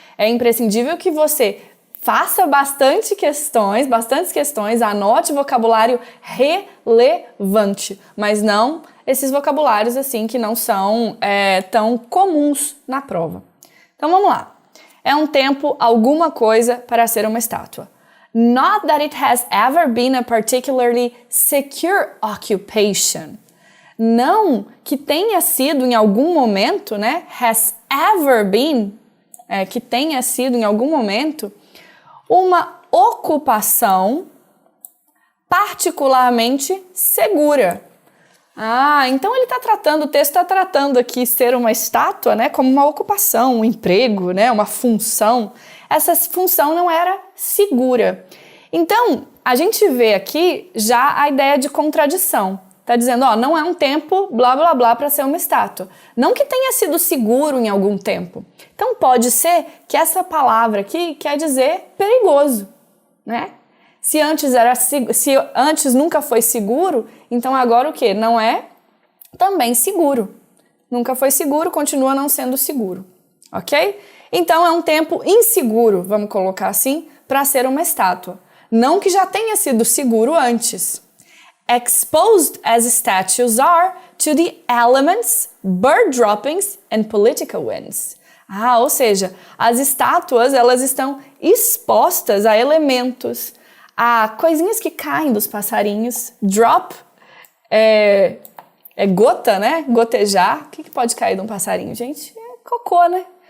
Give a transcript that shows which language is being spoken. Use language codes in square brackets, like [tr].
[pt] É imprescindível que você faça bastantes questões, anote vocabulário relevante, mas não esses vocabulários assim que não são tão comuns na prova. Então vamos lá. É um tempo, alguma coisa para ser uma estátua. [en] Not that it has ever been a particularly secure occupation. [pt] Não que tenha sido em algum momento, né? [en] Has ever been, [pt] que tenha sido em algum momento uma ocupação particularmente segura. Então o texto está tratando aqui ser uma estátua, né, como uma ocupação, um emprego, né, uma função. Essa função não era segura. Então, a gente vê aqui já a ideia de contradição. Está dizendo, não é um tempo blá blá blá para ser uma estátua. Não que tenha sido seguro em algum tempo. Então pode ser que essa palavra aqui quer dizer perigoso, né? Se antes nunca foi seguro, então agora o quê? Não é também seguro. Nunca foi seguro, continua não sendo seguro, ok? Então é um tempo inseguro, vamos colocar assim, para ser uma estátua. Não que já tenha sido seguro antes. [en] Exposed as statues are to the elements, bird droppings and political winds. [pt] Ou seja, as estátuas elas estão expostas a elementos, a coisinhas que caem dos passarinhos. Drop é gota, né? Gotejar. O que pode cair de um passarinho, gente? É cocô, né?